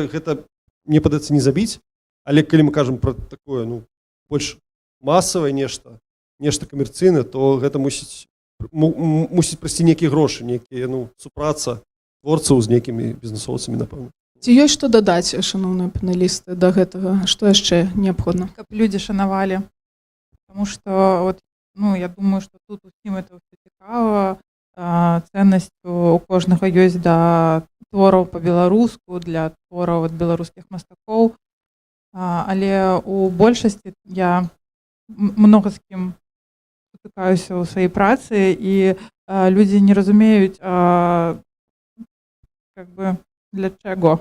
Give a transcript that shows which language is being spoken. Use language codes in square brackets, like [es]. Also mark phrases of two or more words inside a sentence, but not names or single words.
[be] Гэта, мне падаецца, не забіць. Але калі мы кажам пра такое, ну, больш масавае нешта камерцыйнае, то гэта мусіць прайсці нейкія грошы, нейкія, ну, супраца творцаў з нейкімі бізнесоўцамі, напэўна. Ці ёсць што дадаць, шаноўныя паналісты, да гэтага? Што яшчэ неабходна? Каб людзі шанавалі. [ru] Потому что, вот, ну, я думаю, что тут усім это ўсё цікава. [be] Ценнасцю у кожнага ёсць да твораў па-беларуску, для твораў ад беларускіх мастакоў. Але у большасці я многа з кім сутыкаюся ў сваёй працы, і людзі не разумеюць, [ru] как бы, [be] для чаго.